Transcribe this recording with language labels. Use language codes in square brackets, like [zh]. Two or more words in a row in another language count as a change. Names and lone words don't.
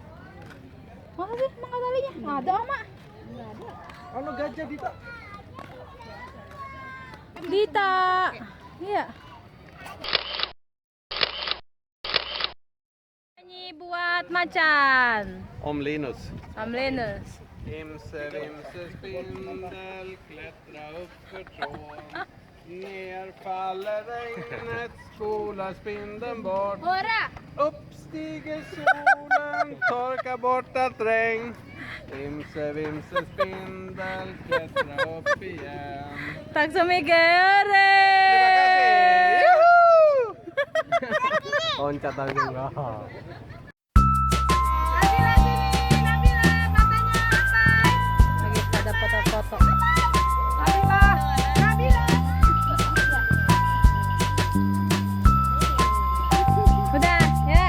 [id] Mana sih? Emang nggak talinya? Nggak ada, Mak. nggak ada. Ano gajah dito? Dita. Iya. Nyanyi buat macan. Om Linus. Om Linus. [sv] Imse, vimse, spindel, klättra upp för trån. Ner faller regnet, spolar spindeln bort. Hurra! Upp stiger solen, torkar bort allt regn. Vimse, vimse, spindel, klättra upp igen. Tack så mycket. Hurra! [id] Terima kasih. Yuhuu! Loncat lagi enggak. Lagi pada foto-foto. Udah, ya.